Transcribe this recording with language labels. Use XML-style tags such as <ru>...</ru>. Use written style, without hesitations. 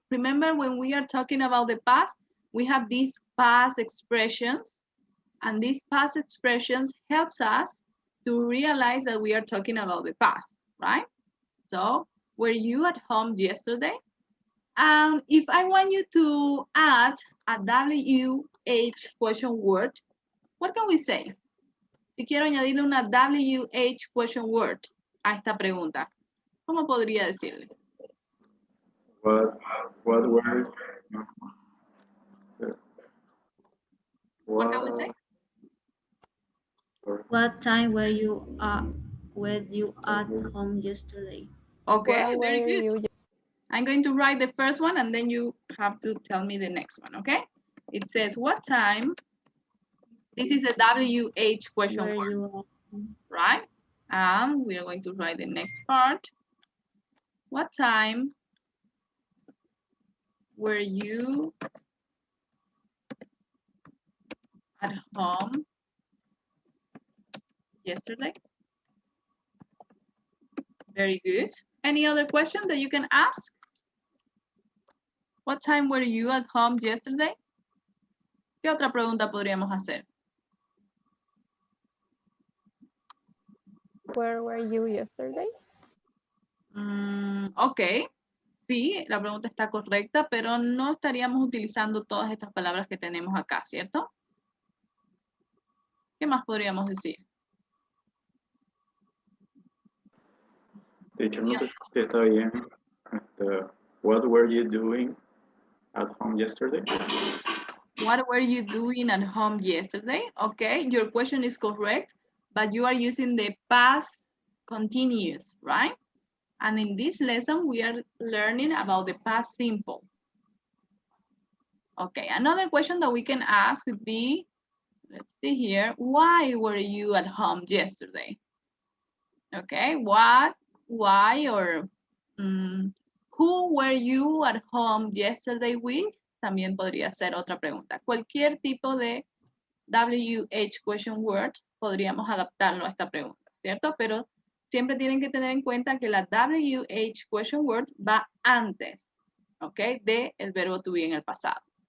<en>Remember when we are talking about the past, we have these past expressions, and these past expressions helps us to realize that we are talking about the past, right? So, were you at home yesterday? And if I want you to add a WH question word, what can we say?</en> <es>Si quiero añadirle una WH question word a esta pregunta, ¿cómo podría decirle?</es> <en>What were? What can we say? What time were you at home yesterday? Okay, very good. I'm going to write the first one and then you have to tell me the next one, okay? It says, what time? This is a WH question word, right? And we are going to write the next part. What time were you at home yesterday? Very good. Any other question that you can ask? What time were you at home yesterday?</en> <es>¿Qué otra pregunta podríamos hacer?</es> <en>Where were you yesterday?</en> <es>Ok, sí, la pregunta está correcta, pero no estaríamos utilizando todas estas palabras que tenemos acá, ¿cierto? ¿Qué más podríamos decir? Teacher, no sé si está bien.</es> <en>What were you doing at home yesterday? What were you doing at home yesterday? Okay, your question is correct, but you are using the past continuous, right? And in this lesson, we are learning about the past simple. Okay, another question that we can ask would be, let's see here, why were you at home yesterday? Okay, what, why, or who were you at home yesterday with?</en> <es>También podría ser otra pregunta. Cualquier tipo de WH question word podríamos adaptarlo a esta pregunta, ¿cierto? Pero siempre tienen que tener en cuenta que la WH question word va antes, ¿ok? De el verbo to be en el pasado.</es>